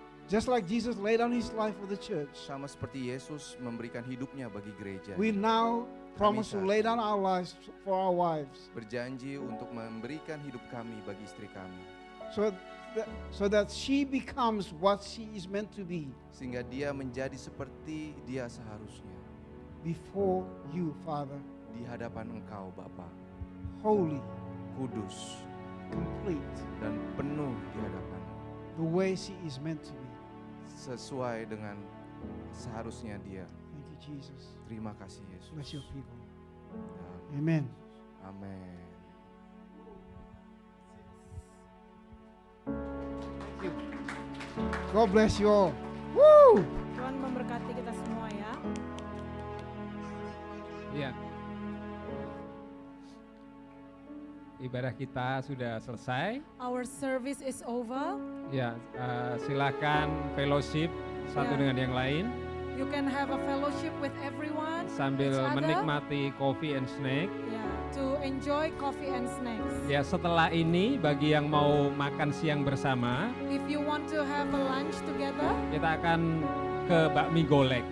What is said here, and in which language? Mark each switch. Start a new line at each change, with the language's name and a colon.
English: just like Jesus laid down his life for the church.
Indonesian: sama seperti Yesus memberikan hidupnya bagi gereja.
English: We now promise to lay down our lives for our wives,
Indonesian: Berjanji untuk memberikan hidup kami bagi istri kami,
English: so that she becomes what she is meant to be
Indonesian: sehingga dia menjadi seperti dia seharusnya
English: before you, Father,
Indonesian: di hadapan Engkau Bapa,
English: holy,
Indonesian: kudus
English: complete,
Indonesian: dan penuh di hadapan,
English: the way she is meant to be.
Indonesian: sesuai dengan seharusnya dia.
English: Thank you, Jesus.
Indonesian: Terima kasih Yesus.
English: Bless your people. Ya, Amen.
Indonesian: amin.
English: Thank you. God bless you all. Woo!
Indonesian: Tuhan memberkati kita semua ya. Ya. Ibadah kita sudah selesai.
English: Our service is over.
Indonesian: Ya, silakan fellowship satu Ya. dengan yang lain
English: You can have a fellowship with everyone.
Indonesian: sambil
English: each other.
Indonesian: menikmati
English: coffee and snack. Ya, to enjoy coffee and snacks.
Indonesian: Ya, setelah ini bagi yang mau makan siang bersama,
English: If you want to have a lunch together,
Indonesian: kita akan ke Bakmi Golek